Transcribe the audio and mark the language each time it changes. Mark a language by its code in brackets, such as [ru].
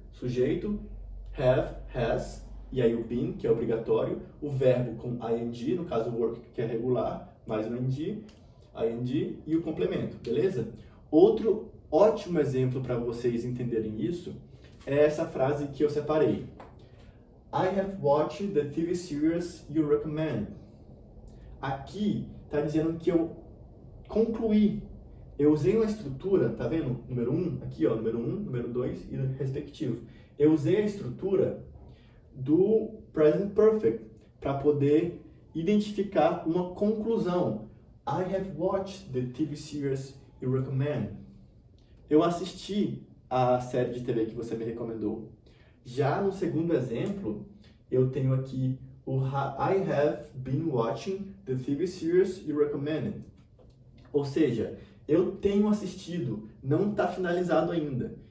[pt] Sujeito, have, has, e aí o been, que é obrigatório, o verbo com ing, no caso work, que é regular, mais o ing, e o complemento, beleza? Outro ótimo exemplo para vocês entenderem isso é essa frase que eu separei. [en] I have watched the TV series you recommend. [pt] Aqui está dizendo que eu concluí. Eu usei uma estrutura, tá vendo? Número 1, aqui ó, número 1, número 2 e respectivo. Eu usei a estrutura do Present Perfect para poder identificar uma conclusão. [en] I have watched the TV series you recommend. [pt] Eu assisti a série de TV que você me recomendou. Já no segundo exemplo, eu tenho aqui o [en] I have been watching the TV series you recommended. [pt] Ou seja, eu tenho assistido, não está finalizado ainda.